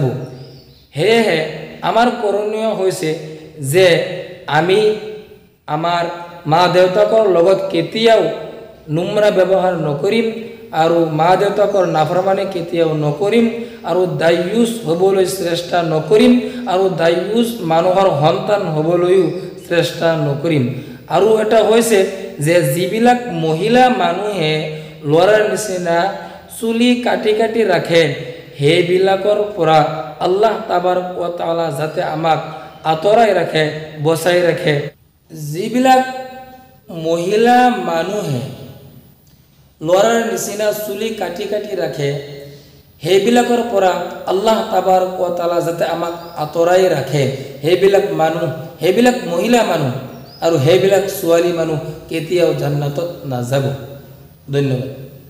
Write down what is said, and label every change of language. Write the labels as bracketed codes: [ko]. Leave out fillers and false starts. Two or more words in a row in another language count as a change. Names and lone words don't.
[as] সেয়েহে আমাৰ কৰণীয় হৈছে যে আমি আমাৰ মা দেউতাকৰ লগত কেতিয়াও নুমৰা ব্যৱহাৰ নকৰিম আৰু মা দেউতাকৰ নাফৰমানি কেতিয়াও নকৰিম আৰু দায়ুস হ'বলৈ চেষ্টা নকৰিম আৰু দায়ুস মানুহৰ সন্তান হ'বলৈও চেষ্টা নকৰিম। আৰু এটা হৈছে যে যিবিলাক মহিলা মানুহে ল'ৰাৰ নিচিনা চুলি কাটি কাটি ৰাখে, সেইবিলাকৰ পৰা [ar] الله تبارك وتعالى [as] যাতে আমাক আঁতৰাই ৰাখে, বচাই ৰাখে। যিবিলাক মহিলা মানুহে ল'ৰাৰ নিচিনা চুলি কাটি কাটি ৰাখে, সেইবিলাকৰ পৰা [ar] الله تبارك وتعالى [as] যাতে আমাক আঁতৰাই ৰাখে। সেইবিলাক মানুহ, সেইবিলাক মহিলা মানুহ আৰু সেইবিলাক ছোৱালী মানুহ কেতিয়াও জান্নাতত নাযাব। ধন্যবাদ।